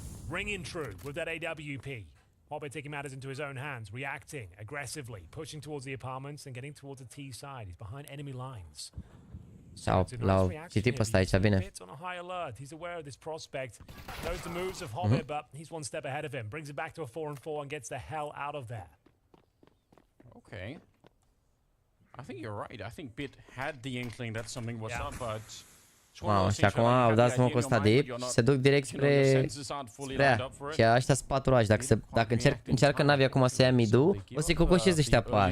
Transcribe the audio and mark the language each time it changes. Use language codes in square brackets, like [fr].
[en] Ringing true with that AWP. Hobbit taking matters into his own hands, reacting aggressively, pushing towards the apartments and getting towards the T side. He's behind enemy lines. [ro] Sau l-au citit pe ăsta aici, bine. [en] He's aware of this prospect. Knows the moves of Hobbit, but he's one step ahead of him. Brings it back to a 4-on-4 and gets the hell out of there. Okay. I think you're right. I think Bit had the inkling that something was up, but [ro] wow, și acum au dat smoke-ul ăsta deep și se duc direct spre ea. Și ăștia sunt 4 ași. Dacă încearcă NaVi acum să ia mid-ul, o să-i cocoșeze ăștia pe A.